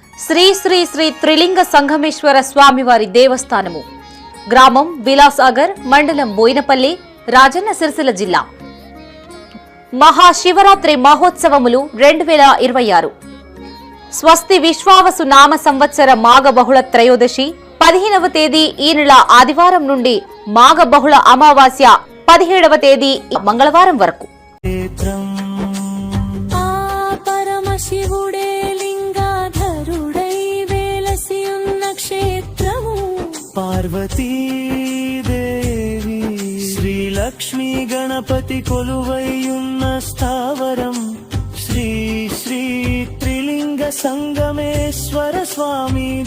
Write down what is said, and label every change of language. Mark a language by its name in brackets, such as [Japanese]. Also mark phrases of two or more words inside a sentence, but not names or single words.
[Telugu] శ్రీ శ్రీ శ్రీ త్రిలింగ సంగమేశ్వర స్వామివారి దేవస్థానము గ్రామం విలాసాగర్ మండలం బోయినపల్లి రాజన్న సిరిసిల్ల జిల్లా మహాశివరాత్రి మహోత్సవములు 2026 స్వస్తి విశ్వావసు నామ సంవత్సర మాఘ బహుళ త్రయోదశి 15వ తేదీ ఈ నెల ఆదివారం నుండి మాఘ బహుళ అమావాస్య 17వ తేదీ మంగళవారం వరకు పార్వతీ దేవి శ్రీ లక్ష్మీ గణపతి కొలువైయున్న స్థావరము శ్రీ శ్రీ త్రిలింగ సంగమేశ్వర స్వామి